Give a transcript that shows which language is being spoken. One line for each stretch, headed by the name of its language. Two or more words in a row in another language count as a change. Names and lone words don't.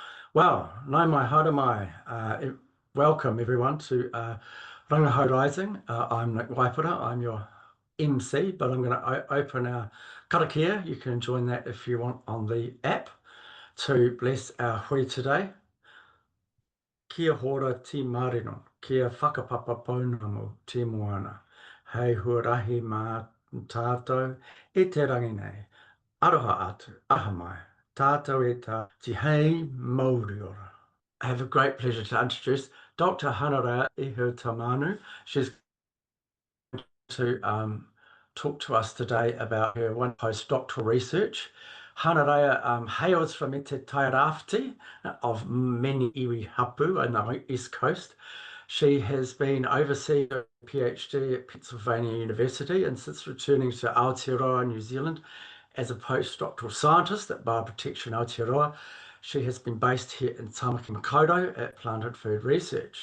Māori: Well, nau mai, haere mai.
English: Welcome everyone to Rangahau Rising. I'm Nick Waipara, I'm your MC, but I'm going to open our karakia. You can join that if you want on the app to bless our hui today.
Māori: Kia hora ti marino, kia whakapapa pounamu te moana. Hei huarahi mā tātou e te rangi nei. Aroha atu, aha mai, tātou e tā, ti hei mauri ora.
English: I have a great pleasure to introduce Dr. Hanareia Ehau-Taumaunu. She's going to talk to us today about her one postdoctoral research. Hanareia hails from Te Tairāwhiti of many
Māori: iwi hapu
English: on the East Coast. She has been overseeing a PhD at Pennsylvania University and since returning to Aotearoa, New Zealand, as a postdoctoral scientist at Bioprotection Aotearoa. She has been based here in Tamaki Makaurau at Plant and Food Research.